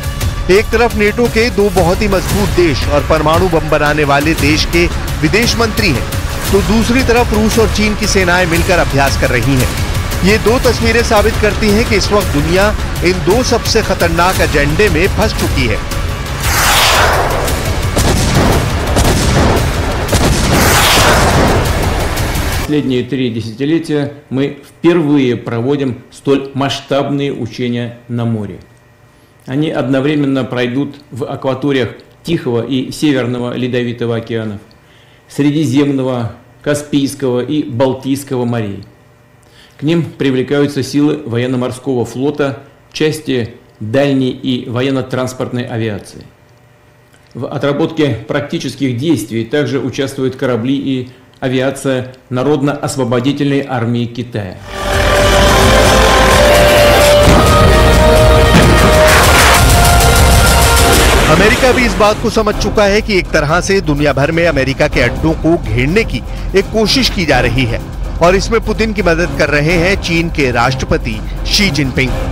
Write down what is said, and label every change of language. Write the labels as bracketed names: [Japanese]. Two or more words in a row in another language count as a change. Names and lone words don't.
[Hindi] एक तरफ नेटो के दो बहुत ही मजबूत देश और परमाणु बम बनाने वाले देश के विदेश मंत्री हैं, तो दूसरी तरफ रूस और चीन की सेनाएं मिलकर अभ्यास कर रही हैं। ये दो तस्वीरें साबित करती हैं कि इस वक्त दुनिया इन दो सबसे खतरनाक एजेंडे में फंस चुकी है। [Russian] Последние 3 десятилетия мы впервые проводим столь масштабные учения на море. Они одновременно пройдут в акваториях Тихого и Северного Ледовитого океанов, Средиземного, Каспийского и Балтийского морей. К ним привлекаются силы военно-морского флота, части дальней и военно-транспортной авиации. В отработке практических действий также участвуют корабли и авиация Народно-освободительной армии Китая. [Hindi] अमेरिका भी इस बात को समझ चुका है कि एक तरह से दुनिया भर में अमेरिका के अड्डों को घेरने की एक कोशिश की जा रही है और इसमें पुतिन की मदद कर रहे हैं चीन के राष्ट्रपति शी जिनपिंग।